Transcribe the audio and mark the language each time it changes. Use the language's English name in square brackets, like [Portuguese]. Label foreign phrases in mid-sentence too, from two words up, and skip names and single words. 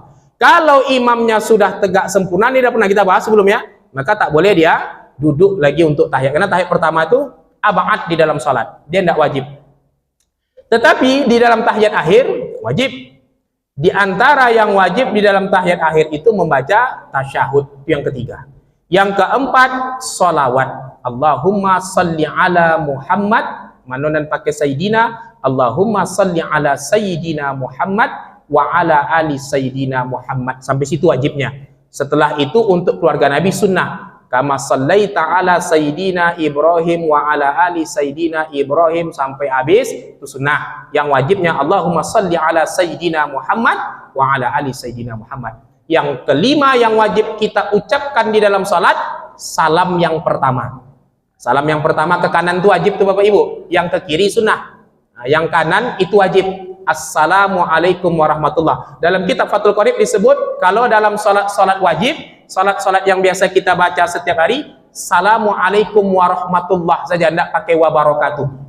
[Indonesian] Kalau imamnya sudah tegak sempurna, ini sudah pernah kita bahas sebelumnya, maka tak boleh dia duduk lagi untuk tahiyat. Karena tahiyat pertama itu abad di dalam salat, dia tidak wajib. Tetapi di dalam tahiyat akhir wajib. Di antara yang wajib di dalam tahiyat akhir itu membaca tasyahud, itu yang ketiga. Yang keempat, sholawat. [Arabic] اللهم صل على محمد, [Indonesian] manonan pakai [Arabic] Sayyidina, اللهم صل على سيدنا محمد وعلى آل سيدنا محمد. [Indonesian] Sampai situ wajibnya. Setelah itu untuk keluarga Nabi sunnah. [Arabic] كما صليت على سيدنا إبراهيم وعلى آل سيدنا إبراهيم, [Indonesian] sampai habis itu sunnah. Yang wajibnya [Arabic] اللهم صل على سيدنا محمد وعلى آل سيدنا محمد. [Indonesian] Yang kelima yang wajib kita ucapkan di dalam salat, salam yang pertama. Salam yang pertama ke kanan itu wajib tuh Bapak Ibu. Yang ke kiri sunnah. Nah, yang kanan itu wajib. [Arabic] السلام عليكم ورحمة الله. [Indonesian] Dalam kitab Fathul Qorib disebut kalau dalam salat wajib, salat yang biasa kita baca setiap hari, [Arabic] السلام عليكم ورحمة الله [Indonesian] saja, tidak pakai wabarakatuh.